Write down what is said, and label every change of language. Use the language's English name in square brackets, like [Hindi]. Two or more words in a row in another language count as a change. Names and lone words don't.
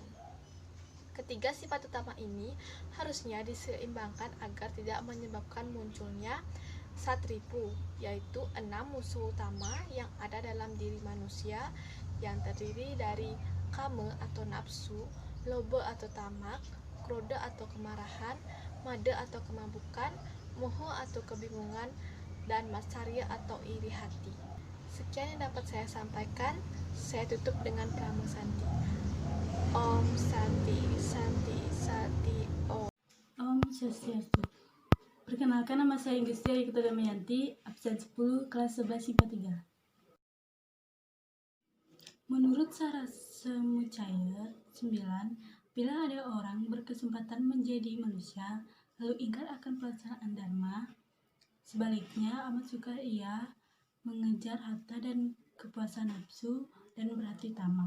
[Indonesian] Ketiga sifat utama ini harusnya diseimbangkan agar tidak menyebabkan munculnya satripu, yaitu 6 musuh utama yang ada dalam diri manusia, yang terdiri dari kama atau nafsu, loba atau tamak, kroda atau kemarahan, mada atau kemabukan, moho atau kebingungan, dan matsarya atau iri hati. Sekian yang dapat saya sampaikan. Saya tutup dengan Prama Santi. [Sanskrit] Om Santi Santi Santi Om. Om Swastiastu. [Indonesian] Perkenalkan, nama saya Inggistia Yukita Damayanti, absen 10 kelas 11 IPA 3. Menurut Sarasemucaya 9, bila ada orang berkesempatan menjadi manusia lalu ingkar akan pelaksanaan dharma, sebaliknya amat suka ia mengejar harta dan kepuasan nafsu dan berhati tamak.